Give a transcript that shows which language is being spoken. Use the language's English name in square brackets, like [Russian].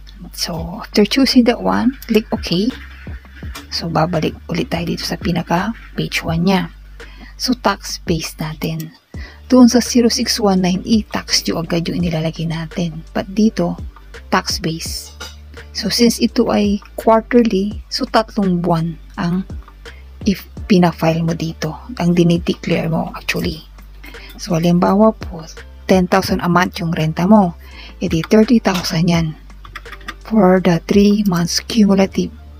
[English] So, after choosing that one, click OK. [Filipino] So, babalik ulit tayo dito sa pinaka page 1 niya. So, tax base natin. Doon sa 0619E, tax due agad yung inilalagay natin. But dito, tax base. So, since ito ay quarterly, so 3 buwan ang if pina-file mo dito, ang dinideclare mo actually. So, halimbawa po, 10,000 a month yung renta mo. Edi 30,000 yan for the 3 months cumulative.